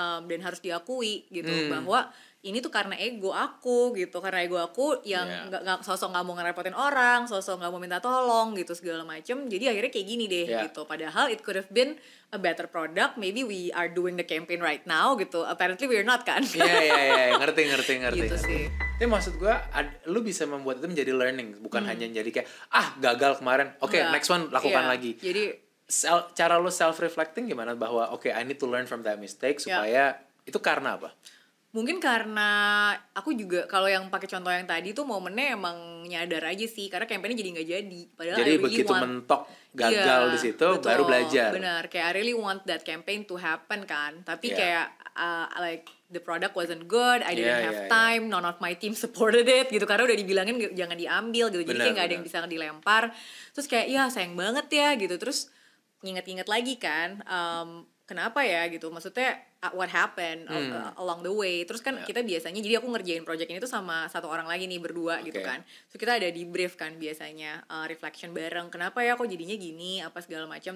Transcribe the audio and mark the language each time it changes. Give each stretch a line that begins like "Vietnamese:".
Indonesian: Dan harus diakui gitu bahwa ini tuh karena ego aku gitu, karena ego aku yang nggak sosok nggak mau ngerepotin orang, sosok nggak mau minta tolong gitu segala macem. Jadi akhirnya kayak gini deh gitu.
English: Padahal it could have been a better product. Maybe we are doing the campaign right now gitu. Apparently we're not kan?
Indonesian: Iya, ngerti. Gitu sih. Tapi maksud gue, lu bisa membuat itu menjadi learning, bukan hanya jadi kayak gagal kemarin, next one lakukan lagi. Jadi cara lu
English: self reflecting
Indonesian: gimana bahwa
English: I need to learn from that mistake
Indonesian: supaya itu karena apa? Mungkin karena aku juga kalau yang pakai contoh yang tadi tuh momennya emang nyadar aja sih, karena campaignnya jadi nggak jadi. Padahal jadi begitu mentok gagal di situ baru belajar.
English: Benar, kayak I really want that campaign to happen kan. Tapi kayak like the product wasn't good, I didn't have time, none of my team supported it gitu,
Indonesian: karena udah dibilangin jangan diambil gitu. Jadi kayak nggak ada yang bisa dilempar. Terus kayak sayang banget ya gitu. Terus nginget-nginget lagi kan, kenapa ya gitu, maksudnya
English: what happened along the way.
Indonesian: Terus kan kita biasanya, jadi aku ngerjain project ini tuh sama satu orang lagi nih, berdua gitu kan. So kita ada di brief kan biasanya, reflection bareng, kenapa ya kok jadinya gini, apa segala macam.